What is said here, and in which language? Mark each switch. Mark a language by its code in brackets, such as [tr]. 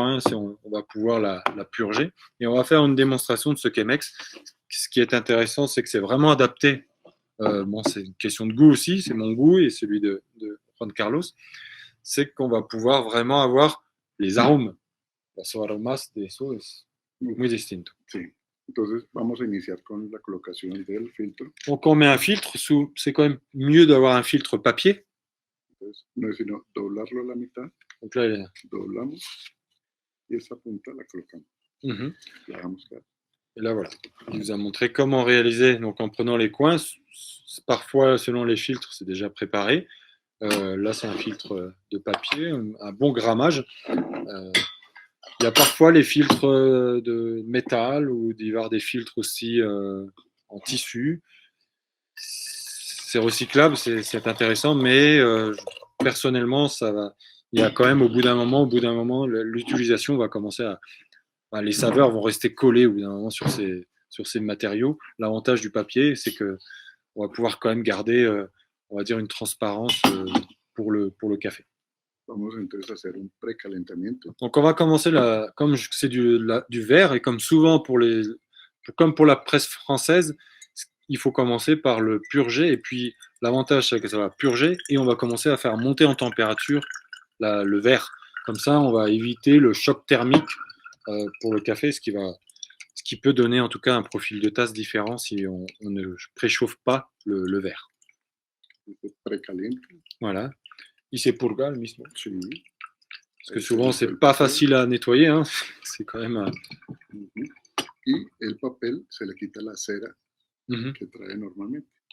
[fr] Hein, on va pouvoir la purger. Et on va faire une démonstration de ce Chemex. Ce qui est intéressant, c'est que c'est vraiment adapté. C'est une question de goût aussi. C'est mon goût et celui de Juan Carlos. C'est qu'on va pouvoir vraiment avoir les arômes. [es] Los aromas de eso es muy distinto. Sí. Entonces vamos a iniciar con la colocación del filtro. [fr] Donc on met un filtre, c'est quand même mieux d'avoir un filtre papier. [es] Entonces no es sino doblarlo a la mitad. [fr] Donc là, [es] doblamos y esa punta la colocamos. La dejamos caer. [fr] Et là voilà, il vous a montré comment réaliser. Donc en prenant les coins, parfois selon les filtres c'est déjà préparé. Là c'est un filtre de papier, un bon grammage. Il y a parfois les filtres de métal ou il va y avoir des filtres aussi en tissu. C'est recyclable, c'est intéressant, mais personnellement, il y a quand même au bout d'un moment, l'utilisation va commencer les saveurs vont rester collées au bout d'un moment sur ces matériaux. L'avantage du papier, c'est que on va pouvoir quand même garder, on va dire, une transparence pour le café. [es] Vamos entonces a hacer un precalentamiento. [fr] Donc on va commencer comme c'est du verre et comme souvent comme pour la presse française, il faut commencer par le purger et puis l'avantage c'est que ça va purger et on va commencer à faire monter en température le verre. Comme ça, on va éviter le choc thermique pour le café, ce qui peut donner en tout cas un profil de tasse différent si on ne préchauffe pas le verre. Voilà. [es] Y se purga le mismo. Sí. [fr] Parce que souvent, c'est pas facile à nettoyer. Hein. C'est quand même. [es] Y el papel se le quita la cera que trae normalmente.